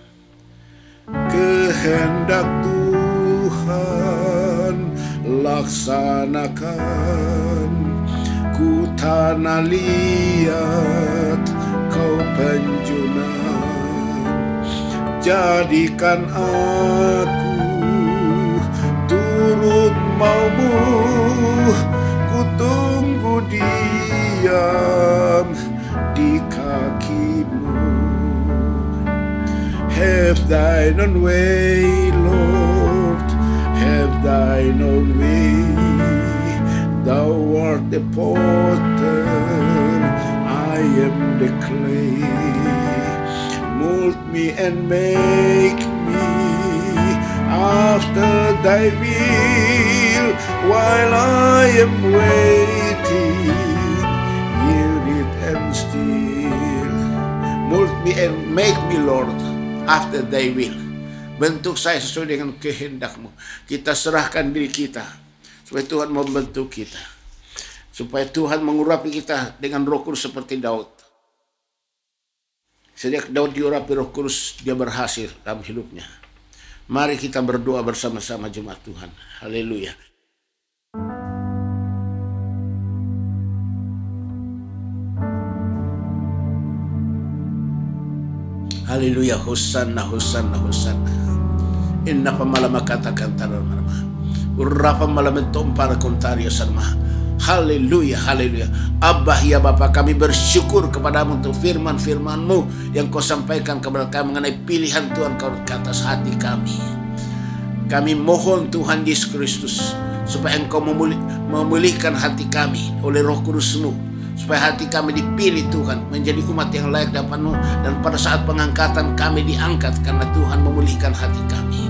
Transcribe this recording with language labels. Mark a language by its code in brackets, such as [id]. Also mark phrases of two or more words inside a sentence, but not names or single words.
[id] Kehendak Tuhan laksanakan, ku tanah liat kau penjunan, jadikan aku turut maumu, ku tunggu diam di kakimu. [en] Have thine own way, Lord, have thine own way. Thou art the potter, I am the clay. Mold me and make me after thy will, while I am waiting, yielded and still. Mold me and make me, Lord, after thy will. [id] Bentuk saya sesuai dengan kehendak-Mu. Kita serahkan diri kita, supaya Tuhan membentuk kita, supaya Tuhan mengurapi kita dengan Roh Kudus seperti Daud. Sejak Daud diurapi Roh Kudus, dia berhasil dalam hidupnya. Mari kita berdoa bersama-sama jemaat Tuhan. Haleluya. Haleluya. Hosanna, hosanna, hosanna. Inna pamalama katakan tanah-tanah. Urapa malam para kontaria sama. Haleluya, haleluya. Abah ya Bapa, kami bersyukur kepadamu untuk firman-firman-Mu yang Kau sampaikan kepada kami mengenai pilihan Tuhan Kau ke atas hati kami. Kami mohon Tuhan Yesus Kristus supaya Engkau memulihkan hati kami oleh Roh Kudus-Mu, supaya hati kami dipilih Tuhan menjadi umat yang layak di hadapan-Mu, dan pada saat pengangkatan kami diangkat karena Tuhan memulihkan hati kami.